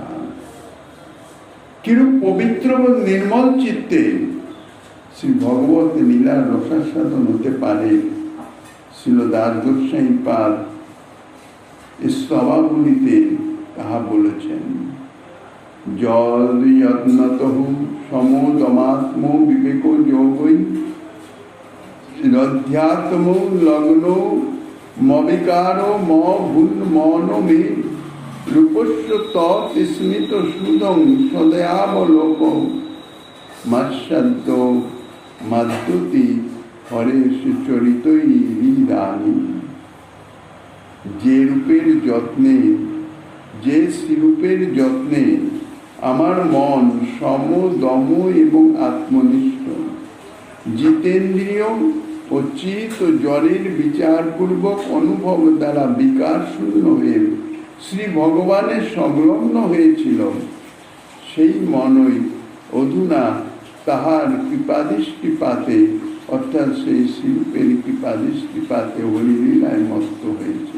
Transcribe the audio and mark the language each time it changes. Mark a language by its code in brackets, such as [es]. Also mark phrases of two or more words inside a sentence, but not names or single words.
[bn] কিরূপ পবিত্র ও নির্মল চিত্তে শ্রী ভগবত লীলার রসাস্বাদন হতে পারে, শ্রীল দ্বাদশায়ী পাদ স্তবাবলীতে তাহা বলেছেন। [sa] জল যত্নতঃ সমোদমাত্ম বিবেক যোগৈ রধ্যাত্ম লগ্ন মবিকার ম ভুল মন মে রূপস্য তৎ স্মিত সুদং সদয়াবলোক মাস্যাদ্য মাদ্যতি হরেশ চরিতই হৃদানি। [bn] যে রূপের যত্নে, যে শ্রীরূপের যত্নে আমার মন সম, দম এবং আত্মনিষ্ঠ, জিতেন্দ্রিয় ও চিত ও জড়ের বিচারপূর্বক অনুভব দ্বারা বিকার শূন্য হয়ে শ্রী ভগবানের সংলগ্ন হয়েছিল, সেই মনই অধুনা তাহার কৃপাদৃষ্টিপাতে, অর্থাৎ সেই শিল্পের কৃপাদৃষ্টিপাতে হরিলীলায় মত্ত হয়েছিল।